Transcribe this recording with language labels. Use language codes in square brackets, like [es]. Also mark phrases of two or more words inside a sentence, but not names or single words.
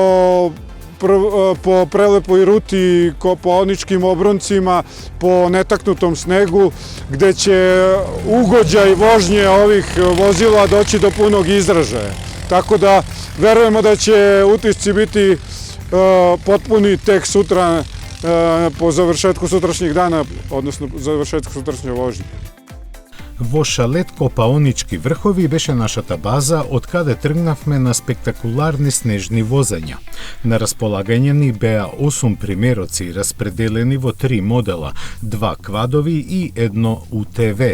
[sr] po prelepoj ruti kopaoničkim obroncima, po netaknutom snegu, gde će ugođaj vožnje ovih vozila doći do punog izražaja. Tako da verujemo da će utisci biti potpuni tek sutra po završetku sutrašnjeg dana, odnosno završetku sutrašnje vožnje. [mk] Во шалет Копаонички врхови беше нашата база од каде тргнавме на спектакуларни снежни возења. На располагање ни беа 8 примероци распределени во 3 модела, 2 квадови и 1 УТВ.